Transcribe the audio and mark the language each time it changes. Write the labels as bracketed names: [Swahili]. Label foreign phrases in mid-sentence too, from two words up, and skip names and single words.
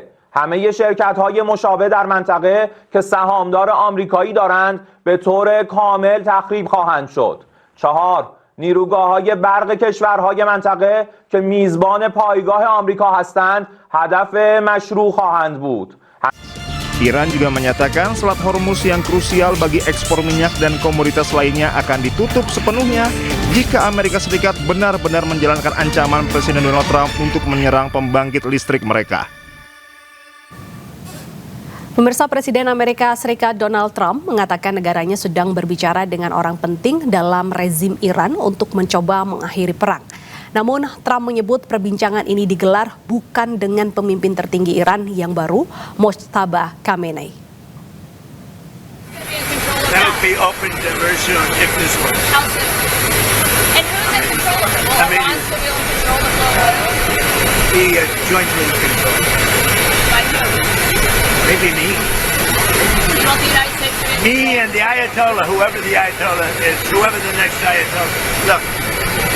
[Persian] همه شرکت‌های مشابه در منطقه که سهامدار آمریکایی دارند به طور کامل تخریب خواهند شد. 4. نیروگاه‌های برق کشورهای منطقه که میزبان پایگاه آمریکا هستند هدف مشروع خواهند بود. [Indonesian] Iran juga menyatakan Selat Hormuz yang krusial bagi ekspor minyak dan komoditas lainnya akan ditutup sepenuhnya jika Amerika Serikat benar-benar menjalankan ancaman Presiden Donald Trump untuk menyerang pembangkit listrik mereka. Pemirsa, Presiden Amerika Serikat Donald Trump mengatakan negaranya sedang berbicara dengan orang penting dalam rezim Iran untuk mencoba mengakhiri perang. Namun, Trump menyebut perbincangan ini digelar bukan dengan pemimpin tertinggi Iran yang baru, Mojtaba Khamenei. [English] That'll be open very soon if this works. And who's in control of it? Well, who wants to be able to control the flow of oil? The jointly controlled. By who? Maybe me. You want the United States to be me and the Ayatollah, whoever the Ayatollah is, whoever the next Ayatollah.